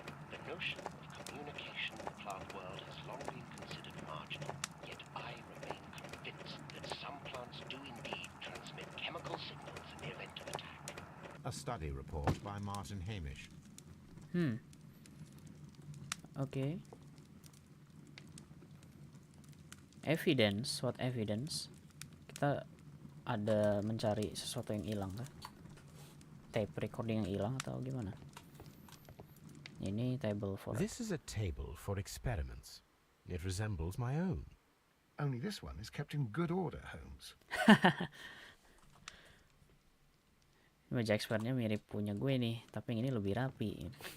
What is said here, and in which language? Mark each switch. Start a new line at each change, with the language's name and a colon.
English: The notion of communication in the plant world has long been considered marginal, yet I remain convinced that some plants do indeed transmit chemical signals in the event of attack. A study report by Martin Hamish.
Indonesian: Oke.
English: Evidence, what evidence?
Indonesian: Kita ada mencari sesuatu yang hilang kah? Tape recording yang hilang atau gimana? Ini
English: table for. This is a table for experiments. It resembles my own. Only this one is kept in good order, Holmes.
Indonesian: Meja expertnya mirip punya gue nih, tapi yang ini lebih rapi.